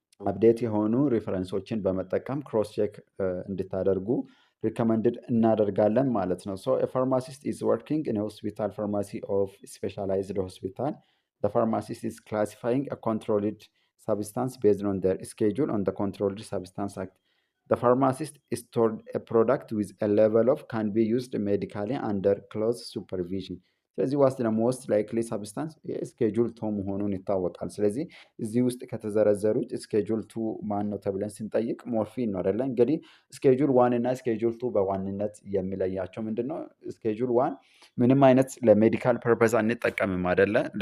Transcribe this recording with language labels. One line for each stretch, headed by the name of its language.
Amharic: አፕዴት የሆኑ ሪፈረንሶችን በመጠቀም ክሮስ ቼክ እንድታደርጉ ሪከመንድድ እናደርጋለን ማለት ነው።
English: ሶ ፋርማሲስት ኢዝ ወርኪንግ ኢን ሆስፒታል ፋርማሲ ኦፍ ስፔሻላይዝድ ሆስፒታል the pharmacist is classifying a controlled substance based on their schedule on the Controlled Substance Act. The pharmacist stored a product with a level of can be used medically under close supervision.
Amharic: ስለዚህ ዋስ ደ ሞስት ላይክሊ ሳብስታንስ ስኬጁል ቱ መሆኑን ይታወቃል። ስለዚህ እዚህ ውስጥ ከተዘረዘሩት ስኬጁል ቱ ማን ነው ተብለን ስንጠይቅ ሞርፊን ነው አይደለ? እንግዲህ ስኬጁል ዋን እና ስኬጁል ቱ በዋንነት የሚለያቸው ምንድን ነው? ስኬጁል ዋን ምንም አይነት ለሜዲካል ፐርፐዝ አንጠቀምም አይደለ?